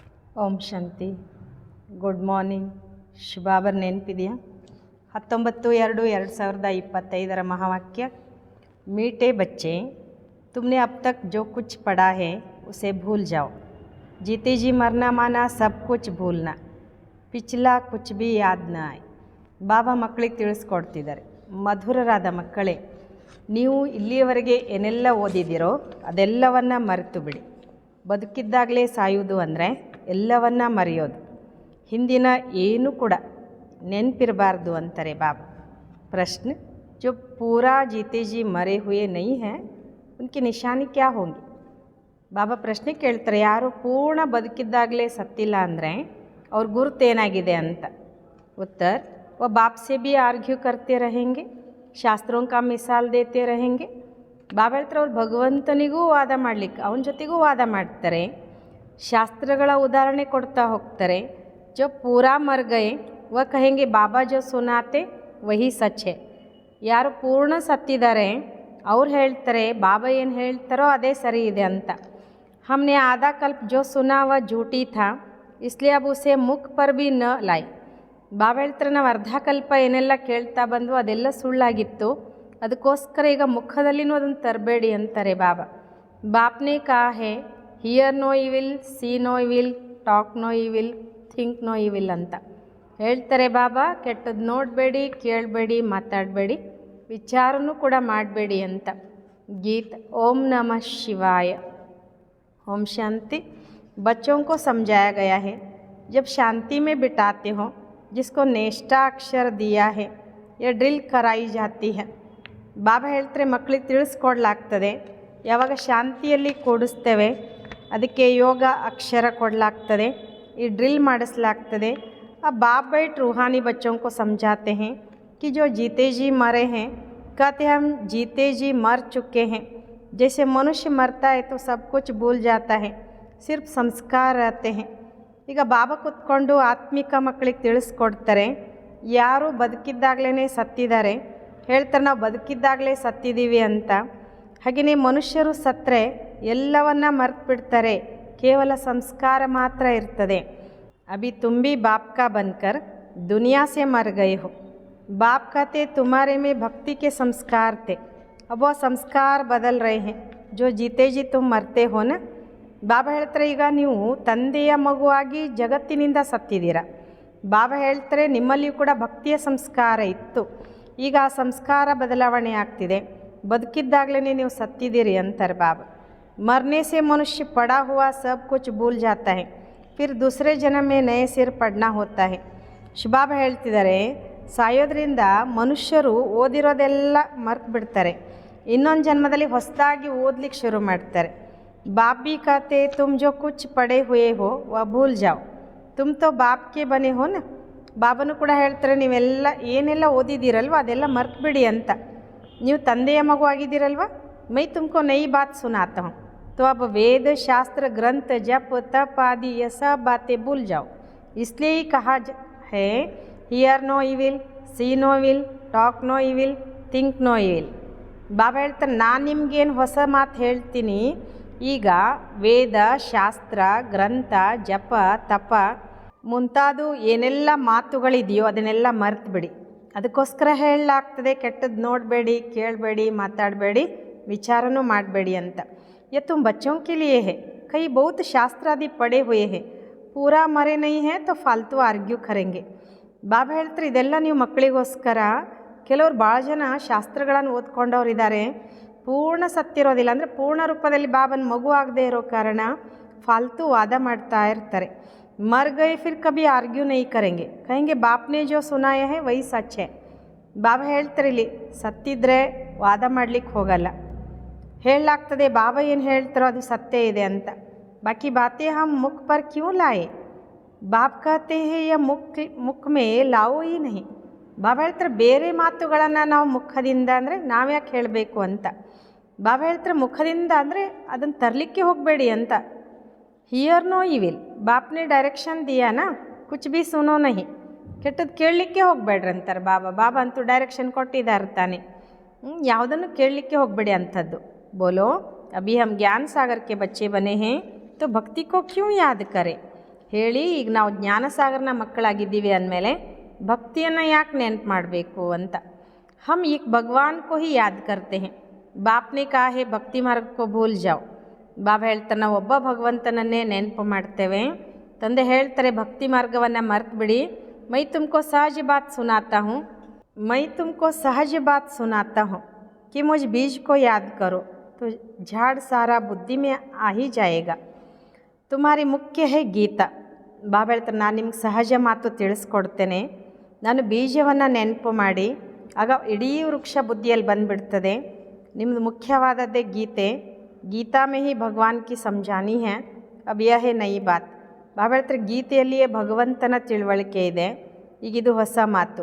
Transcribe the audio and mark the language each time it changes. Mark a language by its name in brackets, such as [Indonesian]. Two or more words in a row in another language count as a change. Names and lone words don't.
[Kannada] ಓಂ ಶಾಂತಿ. [English] good morning. [Kannada] ಶುಭಾಬರ್ ನೆನಪಿದೆಯಾ? 19/2/2025 ಮಹಾವಾಕ್ಯ. [Hindi] मीठे बच्चे, तुमने अब तक जो कुछ पढ़ा है उसे भूल जाओ. जीते जी मरना माना सब कुछ भूलना, पिछला कुछ भी याद न आए. [Kannada] ಬಾಬಾ ಮಕ್ಕಳಿಗೆ ತಿಳಿಸ್ಕೊಡ್ತಿದ್ದಾರೆ, ಮಧುರರಾದ ಮಕ್ಕಳೇ, ನೀವು ಇಲ್ಲಿಯವರೆಗೆ ಏನೆಲ್ಲ ಓದಿದಿರೋ ಅದೆಲ್ಲವನ್ನು ಮರೆತು ಬಿಡಿ. ಬದುಕಿದ್ದಾಗಲೇ ಸಾಯುವುದು ಅಂದರೆ ಎಲ್ಲವನ್ನ ಮರೆಯೋದು, ಹಿಂದಿನ ಏನೂ ಕೂಡ ನೆನಪಿರಬಾರ್ದು ಅಂತಾರೆ ಬಾಬಾ. ಪ್ರಶ್ನೆ, [Hindi] जो पूरा जीते जी मरे हुए नहीं हैं उनकी निशानी क्या होंगी? [Kannada] ಬಾಬಾ ಪ್ರಶ್ನೆ ಕೇಳ್ತಾರೆ, ಯಾರು ಪೂರ್ಣ ಬದುಕಿದ್ದಾಗಲೇ ಸತ್ತಿಲ್ಲ ಅಂದರೆ ಅವ್ರ ಗುರುತೇನಾಗಿದೆ ಅಂತ. [Hindi] उत्तर, वो बाप से भी आर्ग्यू करते रहेंगे, शास्त्रों का मिसाल देते रहेंगे. [Kannada] ಬಾಬಾ ಹೇಳ್ತಾರೆ, ಅವ್ರು ಭಗವಂತನಿಗೂ ವಾದ ಮಾಡಲಿಕ್ಕೆ ಅವನ ಜೊತೆಗೂ ವಾದ ಮಾಡ್ತಾರೆ, ಶಾಸ್ತ್ರಗಳ ಉದಾಹರಣೆ ಕೊಡ್ತಾ ಹೋಗ್ತಾರೆ. [Hindi] जो पूरा मर गए वह कहेंगे बाबा जो सुनाते वही सच है. [Kannada] ಯಾರು ಪೂರ್ಣ ಸತ್ತಿದ್ದಾರೆ ಅವ್ರು ಹೇಳ್ತಾರೆ ಬಾಬಾ ಏನು ಹೇಳ್ತಾರೋ ಅದೇ ಸರಿ ಇದೆ ಅಂತ. [Hindi] हमने आधा कल्प जो सुना वह झूठी था इसलिए अब उसे मुख पर भी न लाई. [Kannada] ಬಾಬಾ ಹೇಳ್ತಾರೆ, ನಾವು ಅರ್ಧ ಕಲ್ಪ ಏನೆಲ್ಲ ಕೇಳ್ತಾ ಬಂದು ಅದೆಲ್ಲ ಸುಳ್ಳಾಗಿತ್ತು, ಅದಕ್ಕೋಸ್ಕರ ಈಗ ಮುಖದಲ್ಲಿನೂ ಅದನ್ನು ತರಬೇಡಿ ಅಂತಾರೆ ಬಾಬಾ. [Hindi] बापने का है [English] hear no evil, see no evil, talk no evil, think no evil [Kannada] ಅಂತ ಹೇಳ್ತಾರೆ ಬಾಬಾ. ಕೆಟ್ಟದ್ದು ನೋಡಬೇಡಿ, ಕೇಳಬೇಡಿ, ಮಾತಾಡಬೇಡಿ, ವಿಚಾರನೂ ಕೂಡ ಮಾಡಬೇಡಿ ಅಂತ. ಗೀತ್. ಓಂ ನಮಃ ಶಿವಾಯ. [Hindi] ओम शांति. बच्चों को समझाया गया है, जब शांति में बिठाते हो जिसको नेष्टा अक्षर दिया है यह ड्रिल कराई जाती है. [Kannada] ಬಾಬಾ ಹೇಳ್ತಾರೆ, ಮಕ್ಕಳಿಗೆ ತಿಳಿಸ್ಕೊಡ್ಲಾಗ್ತದೆ, ಯಾವಾಗ ಶಾಂತಿಯಲ್ಲಿ ಕೂಡಿಸ್ತೇವೆ ಅದಕ್ಕೆ ಯೋಗ ಅಕ್ಷರ ಕೊಡಲಾಗ್ತದೆ, ಈ ಡ್ರಿಲ್ ಮಾಡಿಸಲಾಗ್ತದೆ. [Hindi] अब बाप बैठ रूहानी बच्चों को समझाते हैं कि जो जीते जी मरे हैं, कहते हम जीते जी मर चुके हैं. जैसे मनुष्य मरता है तो सब कुछ भूल जाता है, सिर्फ संस्कार रहते हैं. [Kannada] ಈಗ ಬಾಬಾ ಕೂತ್ಕೊಂಡು ಆತ್ಮಿಕ ಮಕ್ಕಳಿಗೆ ತಿಳಿಸ್ಕೊಡ್ತಾರೆ, ಯಾರು ಬದುಕಿದ್ದಾಗಲೇ ಸತ್ತಿದ್ದಾರೆ ಹೇಳ್ತಾರೆ, ನಾವು ಬದುಕಿದ್ದಾಗಲೇ ಸತ್ತಿದ್ದೀವಿ ಅಂತ. ಹಾಗೆಯೇ ಮನುಷ್ಯರು ಸತ್ತರೆ ಎಲ್ಲವನ್ನ ಮರ್ತು ಬಿಡ್ತಾರೆ, ಕೇವಲ ಸಂಸ್ಕಾರ ಮಾತ್ರ ಇರ್ತದೆ. [Hindi] अभी तुम भी बाप का बनकर दुनिया से मर गए हो. बाप कहते तुम्हारे में भक्ति के संस्कार थे, अब वो संस्कार बदल रहे हैं. जो जीते जी तुम मरते हो ना. [Kannada] ಬಾಬಾ ಹೇಳ್ತಾರೆ, ಈಗ ನೀವು ತಂದೆಯ ಮಗುವಾಗಿ ಜಗತ್ತಿನಿಂದ ಸತ್ತಿದ್ದೀರ. ಬಾಬಾ ಹೇಳ್ತಾರೆ, ನಿಮ್ಮಲ್ಲಿಯೂ ಕೂಡ ಭಕ್ತಿಯ ಸಂಸ್ಕಾರ ಇತ್ತು, ಈಗ ಆ ಸಂಸ್ಕಾರ ಬದಲಾವಣೆ ಆಗ್ತಿದೆ, ಬದುಕಿದ್ದಾಗಲೇ ನೀವು ಸತ್ತಿದ್ದೀರಿ ಅಂತಾರೆ ಬಾಬಾ. [Hindi] मरने से मनुष्य पड़ा हुआ सब कुछ भूल जाता है, फिर दूसरे जन्म में नए सिर पढ़ना होता है. [Kannada] ಬಾಬಾ ಹೇಳ್ತಿದ್ದಾರೆ, ಸಾಯೋದ್ರಿಂದ ಮನುಷ್ಯರು ಓದಿರೋದೆಲ್ಲ ಮರ್ತು ಬಿಡ್ತಾರೆ, ಇನ್ನೊಂದು ಜನ್ಮದಲ್ಲಿ ಹೊಸದಾಗಿ ಓದಲಿಕ್ಕೆ ಶುರು ಮಾಡ್ತಾರೆ. [Hindi] बाप भी कहते तुम जो कुछ पढ़े हुए हो वह भूल जाओ, तुम तो बाप के बने हो ना. [Kannada] ಬಾಬಾನು ಕೂಡ ಹೇಳ್ತಾರೆ, ನೀವೆಲ್ಲ ಏನೆಲ್ಲ ಓದಿದ್ದೀರಲ್ವ ಅದೆಲ್ಲ ಮರ್ತು ಬಿಡಿ ಅಂತ. ನೀವು ತಂದೆಯ ಮಗು ಆಗಿದ್ದೀರಲ್ವ. [Hindi] मैं तुमको नई बात सुनाता हूँ, तो अब वेद शास्त्र ग्रंथ जप तप आदि ये सब बातें भूल जाओ. इसलिए ही कहा है [English] hear no evil, see no evil, talk no evil, think no evil. [Kannada] ಬಾಬಾ ಹೇಳ್ತಾರೆ, ನಾನು ನಿಮಗೇನು ಹೊಸ ಮಾತು ಹೇಳ್ತೀನಿ, ಈಗ ವೇದ ಶಾಸ್ತ್ರ ಗ್ರಂಥ ಜಪ ತಪ ಮುಂತಾದ ಏನೆಲ್ಲ ಮಾತುಗಳಿದೆಯೋ ಅದನ್ನೆಲ್ಲ ಮರೆತು ಬಿಡಿ. ಅದಕ್ಕೋಸ್ಕರ ಹೇಳಲಾಗ್ತದೆ, ಕೆಟ್ಟದ್ದು ನೋಡಬೇಡಿ, ಕೇಳಬೇಡಿ, ಮಾತಾಡಬೇಡಿ, ವಿಚಾರನೂ ಮಾಡಬೇಡಿ ಅಂತ. [Hindi] ये तुम बच्चों के लिए है, कई बहुत शास्त्र आदि पढ़े हुए हैं, पूरा मरे नहीं है तो फालतू आर्ग्यू करेंगे. [Kannada] ಬಾಬಾ ಹೇಳ್ತಾರೆ, ಇದೆಲ್ಲ ನೀವು ಮಕ್ಕಳಿಗೋಸ್ಕರ. ಕೆಲವರು ಭಾಳ ಜನ ಶಾಸ್ತ್ರಗಳನ್ನು ಓದ್ಕೊಂಡವ್ರಿದ್ದಾರೆ, ಪೂರ್ಣ ಸತ್ತಿರೋದಿಲ್ಲ, ಅಂದರೆ ಪೂರ್ಣ ರೂಪದಲ್ಲಿ ಬಾಬನ ಮಗು ಆಗದೆ ಇರೋ ಕಾರಣ ಫಾಲ್ತು ವಾದ ಮಾಡ್ತಾ ಇರ್ತಾರೆ. [Hindi] मर गए फिर कभी आर्ग्यू नहीं करेंगे, कहेंगे बाप ने जो सुनाया है वही सच है. [Kannada] ಬಾಬಾ ಹೇಳ್ತಾರೆ, ಇಲ್ಲಿ ಸತ್ತಿದ್ರೆ ವಾದ ಮಾಡಲಿಕ್ಕೆ ಹೋಗಲ್ಲ, ಹೇಳಲಾಗ್ತದೆ ಬಾಬಾ ಏನು ಹೇಳ್ತಾರೋ ಅದು ಸತ್ಯ ಇದೆ ಅಂತ. [Hindi] बाकी बातें हम मुख पर क्यों लाएं. बाप कहते हैं या मुख में लाओ ही नहीं. [Kannada] ಬಾಬಾ ಹೇಳ್ತಾರೆ, ಬೇರೆ ಮಾತುಗಳನ್ನು ನಾವು ಮುಖದಿಂದ ಅಂದರೆ ನಾವ್ಯಾಕೆ ಹೇಳಬೇಕು ಅಂತ. ಬಾಬಾ ಹೇಳ್ತಾರೆ, ಮುಖದಿಂದ ಅಂದರೆ ಅದನ್ನು ತರಲಿಕ್ಕೆ ಹೋಗಬೇಡಿ ಅಂತ. [English] hear no evil, [Hindi] बापने डायरेक्शन दिया ना, कुछ भी सुनो नहीं. [Kannada] ಕೆಟ್ಟದ್ದು ಕೇಳಲಿಕ್ಕೆ ಹೋಗಬೇಡ್ರಿ ಅಂತಾರೆ ಬಾಬಾ. ಬಾಬಾ ಅಂತೂ ಡೈರೆಕ್ಷನ್ ಕೊಟ್ಟಿದ್ದಾರೆ ತಾನೆ, ಯಾವುದನ್ನು ಕೇಳಲಿಕ್ಕೆ ಹೋಗಬೇಡಿ ಅಂಥದ್ದು. [Hindi] बोलो अभी हम ज्ञान सागर के बच्चे बने हैं तो भक्ति को क्यों याद करें. [Kannada] ಹೇಳಿ. ಈಗ ನಾವು ಜ್ಞಾನಸಾಗರನ ಮಕ್ಕಳಾಗಿದ್ದೀವಿ ಅಂದಮೇಲೆ ಭಕ್ತಿಯನ್ನು ಯಾಕೆ ನೆನಪು ಮಾಡಬೇಕು ಅಂತ. [Hindi] हम एक भगवान को ही याद करते हैं. बाप ने कहा है भक्ति मार्ग को भूल जाओ. [Kannada] ಬಾಬಾ ಹೇಳ್ತಾರೆ ನಾವು ಒಬ್ಬ ಭಗವಂತನನ್ನೇ ನೆನಪು ಮಾಡ್ತೇವೆ. ತಂದೆ ಹೇಳ್ತಾರೆ ಭಕ್ತಿ ಮಾರ್ಗವನ್ನು ಮರೆತು ಬಿಡಿ. [Hindi] मैं तुमको सहज बात सुनाता हूँ, मैं तुमको सहज बात सुनाता हूँ कि मुझ बीज को याद करो तो झाड़ सारा बुद्धि में आ ही जाएगा. तुम्हारी मुख्य है ಗೀತಾ. [Kannada] ಬಾಬಾ ಹೇಳ್ತಾರೆ ನಾನು ನಿಮ್ಗೆ ಸಹಜ ಮಾತು ತಿಳಿಸ್ಕೊಡ್ತೇನೆ, ನಾನು ಬೀಜವನ್ನು ನೆನಪು ಮಾಡಿ ಆಗ ಇಡೀ ವೃಕ್ಷ ಬುದ್ಧಿಯಲ್ಲಿ ಬಂದುಬಿಡ್ತದೆ. ನಿಮ್ಮದು ಮುಖ್ಯವಾದದ್ದೇ ಗೀತೆ. [Hindi] गीता में ही भगवान की समझानी है, अब यह है नई बात. [Kannada] ಬಾಬಾ ಹೇಳ್ತಾರೆ ಗೀತೆಯಲ್ಲಿಯೇ ಭಗವಂತನ ತಿಳುವಳಿಕೆ ಇದೆ, ಈಗಿದು ಹೊಸ ಮಾತು.